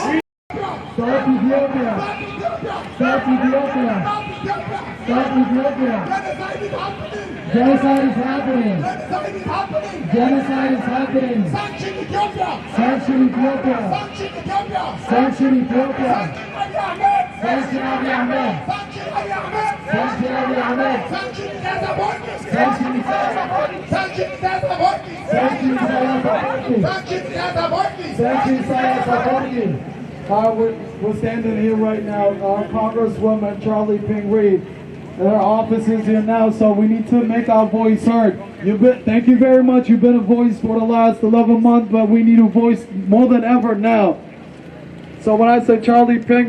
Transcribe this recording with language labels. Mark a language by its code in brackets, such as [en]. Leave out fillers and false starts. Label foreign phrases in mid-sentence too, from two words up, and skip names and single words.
[en] Stop Ethiopia! Stop Ethiopia! Stop Ethiopia! Genocide is happening! Genocide is happening! Sanction Ethiopia! Sanction Ethiopia! Sanction Ethiopia! Sanction Ethiopia! Sanction Abiy Ahmed! Sanction Abiy Ahmed! Sanction Abiy Ahmed! Sanction Abiy Ahmed! Sanction Isaias Afwerki! Sanction Isaias Afwerki! Sanction Isaias Afwerki! Sanction Isaias Afwerki! Sanction Isaias Afwerki! We're standing here right now. Our Congresswoman Charlie Ping Reed, her office is here now, so we need to make our voice heard. Thank you very much. You've been a voice for the last 11 months, but we need a voice more than ever now. So when I say Charlie Ping,